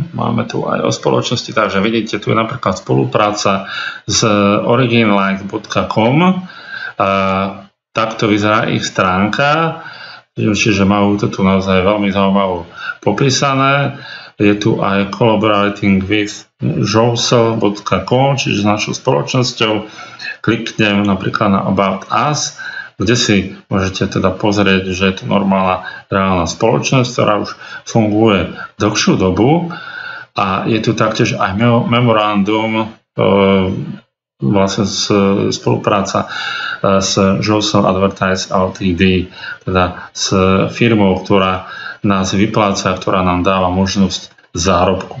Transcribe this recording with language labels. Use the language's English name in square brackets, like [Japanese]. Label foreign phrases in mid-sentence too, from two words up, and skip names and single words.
[Slovak] Máme tu aj o spoločnosti, takže vidíte, tu je napríklad spolupráca s originlight.com. Takto vyzerá ich stránka. Čiže majú to tu naozaj veľmi zaujímavé popísané. Je tu aj [English] collaborating with [Slovak] josel.com, čiže s našou spoločnosťou. Kliknem napríklad na [English] About Us, [Slovak] kde si môžete teda pozrieť, že je to normálna reálna spoločnosť, ktorá už funguje dlhšiu dobu. A je tu taktiež aj memorandum, vlastne spolupráca s Josel Advertise Ltd, teda s firmou, ktorá nás vypláca, ktorá nám dáva možnosť zárobku.